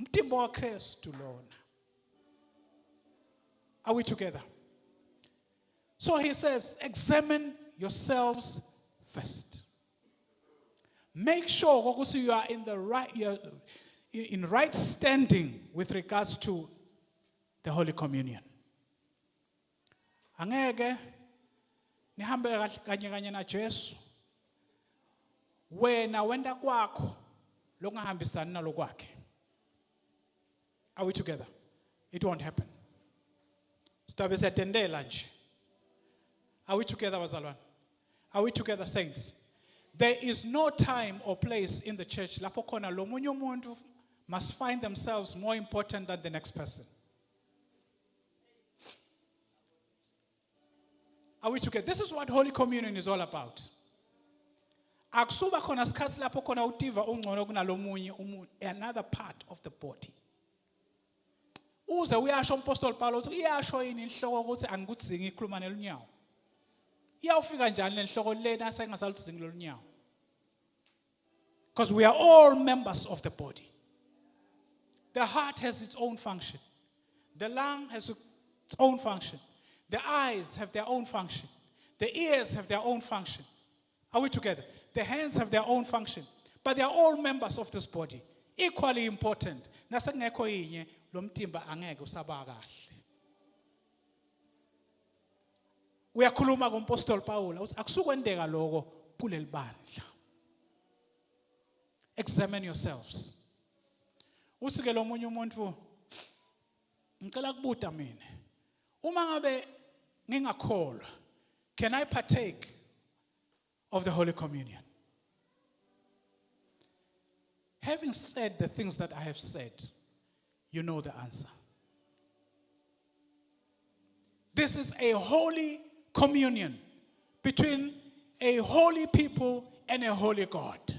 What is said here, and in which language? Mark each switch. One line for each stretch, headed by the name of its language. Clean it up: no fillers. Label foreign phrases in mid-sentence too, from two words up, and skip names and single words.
English: Are we together? So he says, examine yourselves first. Make sure ukuthi you are in the right, you're in right standing with regards to the Holy Communion.
Swati: Angeke nihambe kanye kanye na Jesu. Wena wenda kwakho lokungahambisani nalokwakhe.
English: Are we together? It won't happen.
Swati: Sidabe siyatendela nje.
English: Are we together, bazalwane? Are we together, saints? There is no time or place in the church
Swati: lapho khona lo munye umuntu
English: must find themselves more important than the next person. Are we together? This is what Holy Communion is all about.
Swati: Akusuba khona sikhathi lapho khona utiva ungcono kunalo munye umuntu,
English: another part of the body.
Swati: Uze uyasho umpostoli Paulo uthi iyasho yini inhloko ukuthi angikudzingi ikhuluma nelunyawo. Iyawufika njani lenhloko lena sengasaluthi ngilolunyawo.
English: Because we are all members of the body. The heart has its own function. The lung has its own function. The eyes have their own function. The ears have their own function. Are we together? The hands have their own function. But they are all members of this body. Equally important.
Swati: Nasengekho yinye lo mtimba angeke usaba kahle. Uyakhuluma ngompostoli Paulo akusukwendeka lokho kuleli bandla.
English: Examine yourselves.
Swati: Usike lo munye umuntu ngicela kubuta mina. Uma ngabe ngingakholwa,
English: can I partake of the Holy Communion? Having said the things that I have said, you know the answer. This is a holy communion between a holy people and a holy God.